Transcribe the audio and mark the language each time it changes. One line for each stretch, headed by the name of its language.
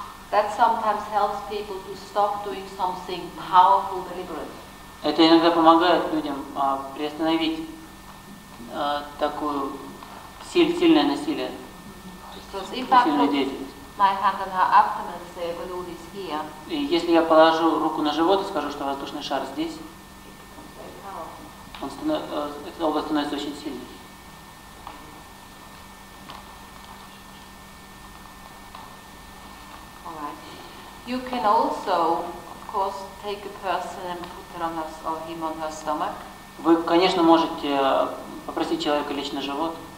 English: That sometimes helps people to stop doing something powerful, deliberate.
Russian: Это иногда помогает людям приостановить такую сильное насилие,
English: Because if I
Russian: сильную
English: put
Russian: деятельность.
English: my hand on her abdomen and say a balloon is here,
Russian: И если я положу руку на живот и скажу, что воздушный шар здесь,
English: it becomes very powerful.
Russian: эта область становится очень сильной.
English: Alright. You can also, of course, take a person and put her on her, or him on her stomach.
Russian: Вы, конечно, можете попросить человека лечь на живот.